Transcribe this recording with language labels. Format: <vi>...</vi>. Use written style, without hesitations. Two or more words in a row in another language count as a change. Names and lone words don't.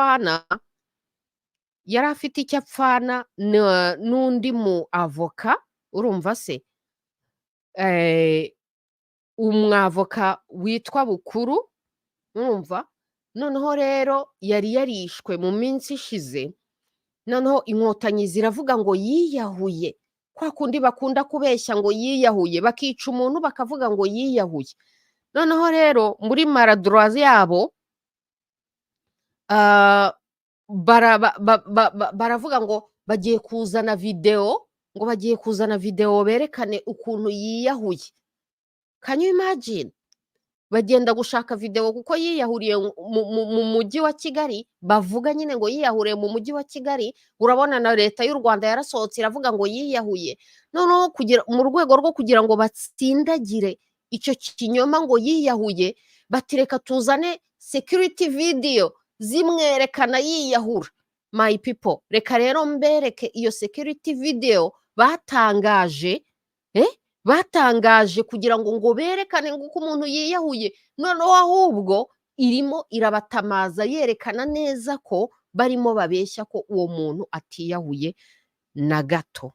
<rw>apfana n'undi mu avoka urumva se umwavoka witwa Bukuru urumva noneho rero yari yarishwe mu minsi ishize noneho inkotanyi ziravuga ngo yiyahuye kwa kundi bakunda kubeshya ngo yiyahuye, bakica umuntu bakavuga ngo yiyahuye. Noneho rero muri maladroit yabo baravuga ngo bagiye kuzana video, ngo bagiye kuzana video berekane ukuntu yiyahuye.</rw> <en>Can you imagine?</en> <rw>Bagenda gushaka video kuko yiyahuriye mu mujyi wa Kigali, bavuga nyine ngo yiyahuriye mu mujyi wa Kigali. Urabona na leta y'u Rwanda yarasohotse iravuga ngo yiyahuye. Noneho kugira mu rwego rwo kugira ngo batsindagire icyo kinyoma ngo yiyahuye, batireka tuzane</rw> <en>security video</en> <rw>zimwerekana yiyahura.</rw> <en>My people,</en> <rw>reka rero mbereke iyo</rw> <en>security video</en> <rw>batangaje, batangaje kugira ngo berekane ngo uko umuntu yiyahuye. Noneho ahubwo irimo irabatamaza yerekana neza ko barimo babeshya ko uwo muntu atiyahuye na gato.</rw>